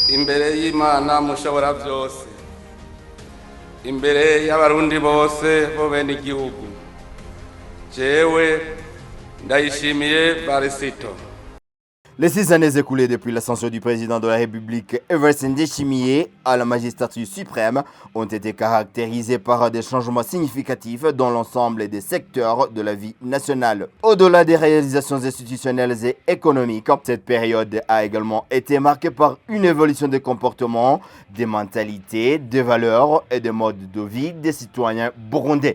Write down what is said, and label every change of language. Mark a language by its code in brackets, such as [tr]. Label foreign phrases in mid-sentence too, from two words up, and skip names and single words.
[rn] imbere y'Imana mushobora byose, imbere y'abarundi bose bo bene igihugu, jewe ndayishimiye Barisito. [fr] Les 6 années écoulées depuis l'ascension du président de la République, Evariste Ndayishimiye, à la magistrature suprême, ont été caractérisées par des changements significatifs dans l'ensemble des secteurs de la vie nationale. Au-delà des réalisations institutionnelles et économiques, cette période a également été marquée par une évolution des comportements, des mentalités, des valeurs et des modes de vie des citoyens burundais.